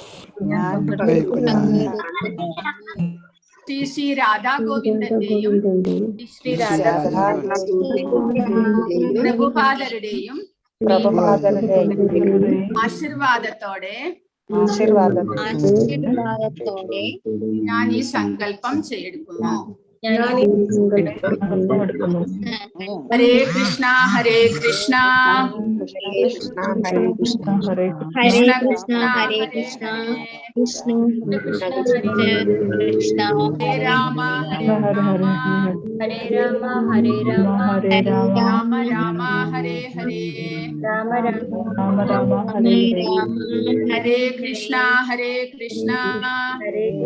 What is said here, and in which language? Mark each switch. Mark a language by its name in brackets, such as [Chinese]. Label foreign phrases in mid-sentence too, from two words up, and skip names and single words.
[Malayalam] ശ്രീ രാധാ ഗോവിന്ദന്റെയും പ്രഭുപാദരുടെയും ആശീർവാദത്തോടെ ഞാൻ ഈ സങ്കല്പം ചെയ്തെടുക്കുന്നു. [Sanskrit] ഹരേ കൃഷ്ണ ഹരേ കൃഷ്ണ കൃഷ്ണ കൃഷ്ണ ഹരേ കൃഷ്ണ ഹരേ രാമ ഹരേ രാമ ഹരേ രാമ ഹരേ രാമ രാമ ഹരേ ഹരേ രാമ രാമ ഹരേ രാമ ഹരേ കൃഷ്ണ ഹരേ കൃഷ്ണ ഹരേ